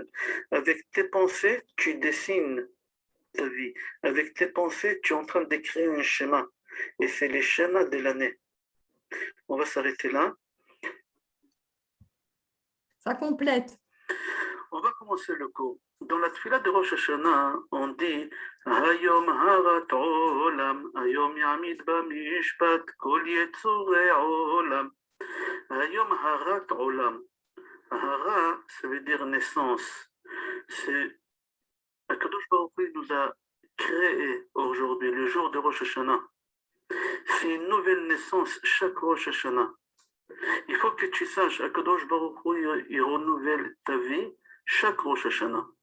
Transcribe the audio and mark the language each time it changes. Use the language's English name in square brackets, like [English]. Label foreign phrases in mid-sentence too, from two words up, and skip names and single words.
[French] Avec tes pensées, tu dessines ta vie. Avec tes pensées, tu es en train de créer un schéma. Et c'est les schémas de l'année. On va s'arrêter là. Ça complète. On va commencer le cours. Dans la tfila de Rosh Hashanah, on dit [Hebrew] היום הרת עולם, היום יעמיד במשפט, כל יצורי עולם. היום הרת עולם. Hara, [French] ça veut dire naissance. C'est [Hebrew] הקדוש ברוך הוא [French] nous a créé aujourd'hui, le jour de Rosh Hashanah. C'est une nouvelle naissance chaque Rosh Hashanah. Il faut que tu saches, [Hebrew] הקדוש ברוך הוא, [French] il renouvelle ta vie chaque Rosh Hashanah.